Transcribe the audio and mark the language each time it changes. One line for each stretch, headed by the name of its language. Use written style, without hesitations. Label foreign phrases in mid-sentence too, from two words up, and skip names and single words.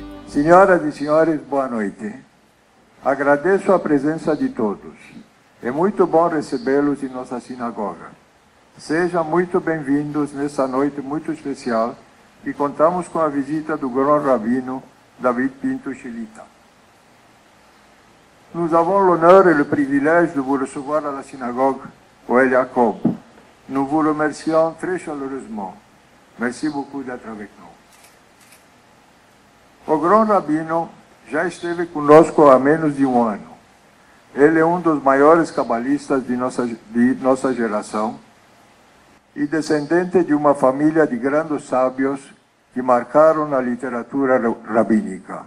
Portuguese: Senhoras e senhores, boa noite. Agradeço a presença de todos. É muito bom recebê-los em nossa sinagoga. Sejam muito bem-vindos nessa noite muito especial e contamos com a visita do Grand Rabino David Pinto Shelita.
French: Nous avons l'honneur et le privilège de vous recevoir à la synagogue Ohel Yaakov. Nous vous remercions très chaleureusement. Merci beaucoup d'être avec nous.
Portuguese: O Grand Rabino já esteve conosco há menos de um ano. Ele é um dos maiores cabalistas de nossa geração e descendente de uma família de grandes sábios que marcaram a literatura rabínica.